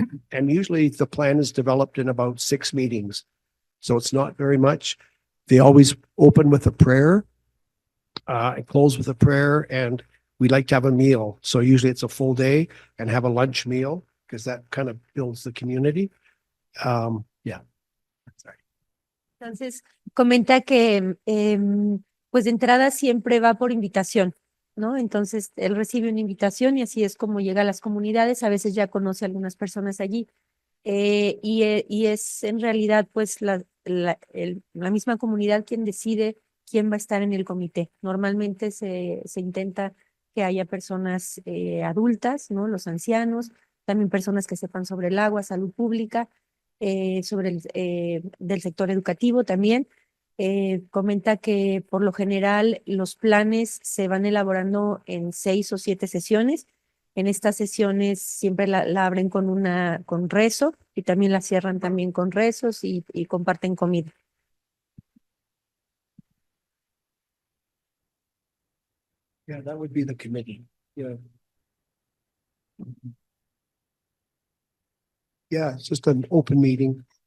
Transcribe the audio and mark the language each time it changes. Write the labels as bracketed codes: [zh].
[en] And usually the plan is developed in about 6 meetings. So it's not very much. They always open with a prayer and close with a prayer. And we like to have a meal. So usually it's a full day and have a lunch meal because that kind of builds the community. Yeah. Sorry. [es] Entonces, comenta que pues de entrada siempre va por invitación, ¿no? Entonces, él recibe una invitación y así es como llega a las comunidades, a veces ya conoce a algunas personas allí. Y es en realidad pues la misma comunidad quien decide quién va a estar en el comité. Normalmente se intenta que haya personas adultas, ¿no? Los ancianos, también personas que sepan sobre el agua, salud pública, sobre del sector educativo también. Comenta que por lo general los planes se van elaborando en 6 o 7 sesiones. En estas sesiones siempre la abren con rezo y también la cierran también con rezos y comparten comida. [en] Yeah, that would be the committee. Yeah. Yeah, it's just an open meeting.